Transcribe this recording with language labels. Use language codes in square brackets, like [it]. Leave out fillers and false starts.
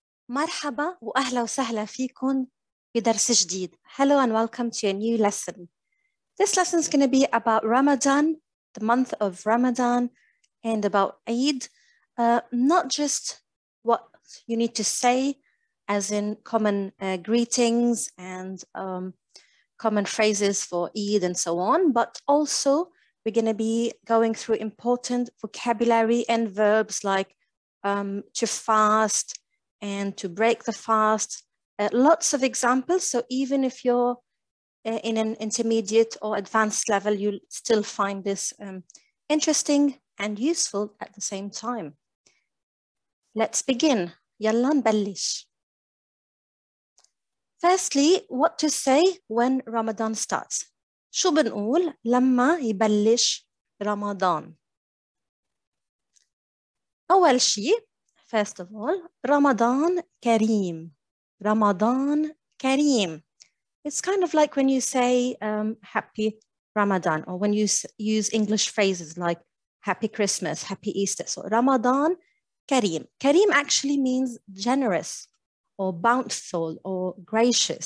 [ar] مرحبا وأهلا وسهلا فيكم بدرس جديد. [en] Hello and welcome to a new lesson. This lesson is going to be about Ramadan, the month of Ramadan, and about Eid. Not just what you need to say, as in common greetings and common phrases for Eid and so on, but also we're going to be going through important vocabulary and verbs like to fast and to break the fast. Lots of examples. So even if you're in an intermediate or advanced level, you'll still find this interesting and useful at the same time. Let's begin. [ar] يلا نبلش. [en] Firstly, what to say when Ramadan starts. [ar] شو بنقول لما يبلش رمضان؟ أول شيء, [en] first of all, [ar] Ramadan Kareem. [en] Ramadan Kareem. It's kind of like when you say happy Ramadan, or when you use English phrases like happy Christmas, happy Easter. So Ramadan Kareem. Kareem actually means generous or bountiful or gracious.